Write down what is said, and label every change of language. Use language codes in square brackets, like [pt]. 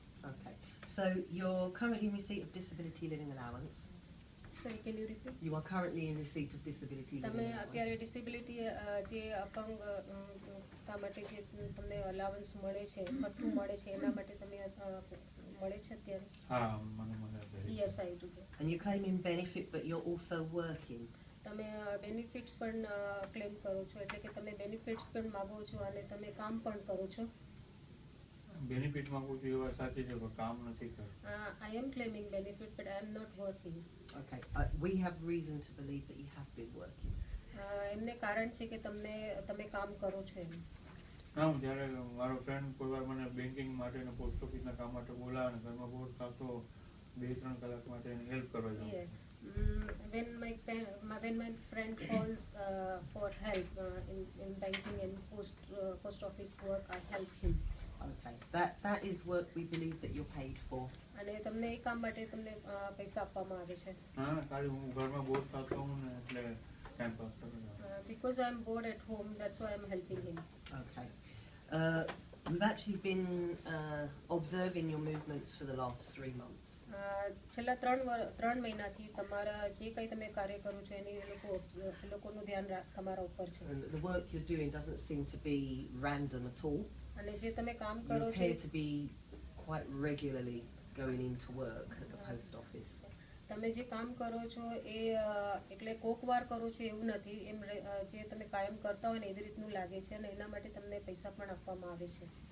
[en] Okay, so you're currently in receipt of disability living allowance. Sorry, can you repeat? You are currently in receipt of disability living [gu] તમે [en] allowance. [gu] અત્યારે disability જે અપંગતા માટે જે તમને અલાવન્સ મળે છે ભથ્થું મળે છે એના માટે તમે મળે છે અત્યારે? હા, મને મળે છે. [en] Yes, I do. And you're claiming benefit, but you're also working. [gu] તમે બેનિફિટ્સ પણ ક્લેમ કરો છો એટલે કે તમે બેનિફિટ્સ પણ માગો છો અને તમે કામ પણ કરો છો. બેનિફિટ માંગુ છું એ વાત સાચી છે પણ કામ નથી કરતો. [en] I am claiming benefit but I am not working. Okay, we have reason to believe that you have been working. [gu] એમને કારણ છે કે તમે કામ કરો છો એમ. હા, હું જ્યારે મારો ફ્રેન્ડ કોઈ વાર મને બેન્કિંગ માટે અને પોસ્ટ ઓફિસના કામ માટે બોલાવે અને ઘરમાં બોર થતો 2-3 કલાક માટે એને હેલ્પ કરવા જાઉં. [en] When my friend calls for help in banking and post office work, I help him. Okay, that is work we believe that you're paid for. [gu] અને તમને એ કામ માટે તમને પૈસા આપવામાં આવે છે? હા, ખાલી હું ઘરમાં બોર થતો હું ને એટલે ટાઈમ પાસ કરવા જાઉં. [en] Because I'm bored at home, that's why I'm helping him. Okay. We've actually been observing your movements for the last 3 months. [gu] છેલ્લા 3 મહિનાથી તમારા જે કંઈ તમે કાર્ય કરો છો એની લોકોનું ધ્યાન તમારા ઉપર છે. [en] And the work you're doing doesn't seem to be random at all. [gu] અને જે તમે કામ [en] You [gu] કરો છો [en] appear to be quite regularly going into work at the post office. [gu] તમે જે કામ કરો છો એ એટલે કોક વાર કરો છો એવું નથી, એમ જે તમે કાયમ કરતા હોય ને એવી રીતનું લાગે છે અને એના માટે તમને પૈસા પણ આપવામાં આવે છે.